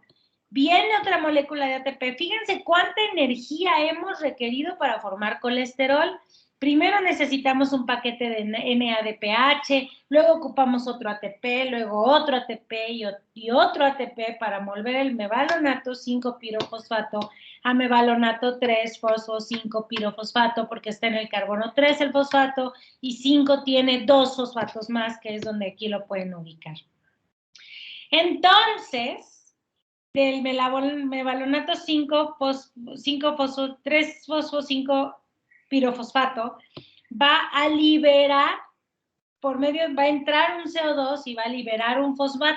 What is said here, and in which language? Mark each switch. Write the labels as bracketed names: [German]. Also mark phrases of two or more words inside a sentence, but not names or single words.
[Spanish] Viene otra molécula de ATP, fíjense cuánta energía hemos requerido para formar colesterol. Primero necesitamos un paquete de NADPH, luego ocupamos otro ATP, luego otro ATP y otro ATP para volver el mevalonato 5-pirofosfato a mevalonato 3-fosfo-5-pirofosfato, porque está en el carbono 3 el fosfato y 5 tiene 2 fosfatos más, que es donde aquí lo pueden ubicar. Entonces, del mevalonato 3-fosfo-5-pirofosfato, va a liberar, va a entrar un CO2 y va a liberar un fosfato.